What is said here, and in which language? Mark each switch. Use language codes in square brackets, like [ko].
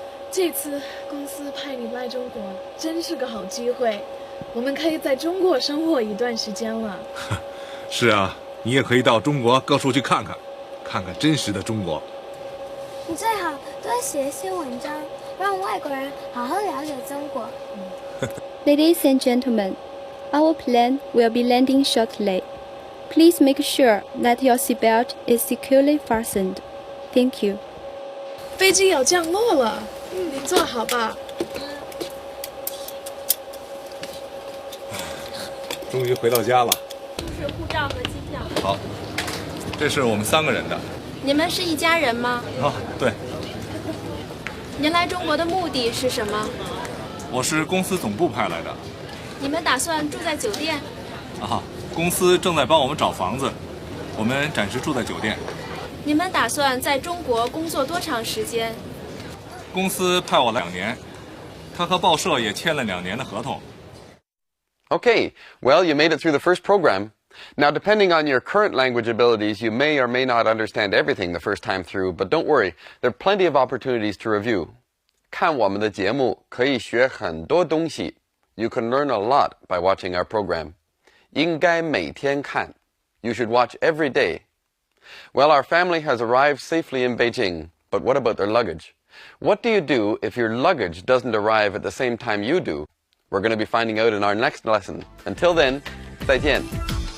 [zh] 这次公司派你来中国，真是个好机会，我们可以在中国生活一段时间了。是啊，你也可以到中国各处去看看，看看真实的中国。你最好多写一些文章，让外国人好好了解中国。 [en] Ladies and gentlemen, our plane will be landing shortly. Please make sure that your seatbelt is securely fastened. Thank you. [zh] 飞机要降落了，你坐好吧。终于回到家了。是护照和机票。好，这是我们3个人的。你们是一家人吗？啊，对。您来中国的目的是什么？我是公司总部派来的。你们打算住在酒店？啊，公司正在帮我们找房子，我们暂时住在酒店。你们打算在中国工作多长时间？公司派我来2年，他和报社也签了2年的合同。 [en] Okay, well, you made it through the first program. Now, depending on your current language abilities, you may or may not understand everything the first time through, but don't worry, there are plenty of opportunities to review. [zh] 看我们的节目可以学很多东西. [en] You can learn a lot by watching our program. [zh] 应该每天看. [en] You should watch every day. Well, our family has arrived safely in Beijing, but what about their luggage? What do you do if your luggage doesn't arrive at the same time you do? We're going to be finding out in our next lesson. Until then, 再见.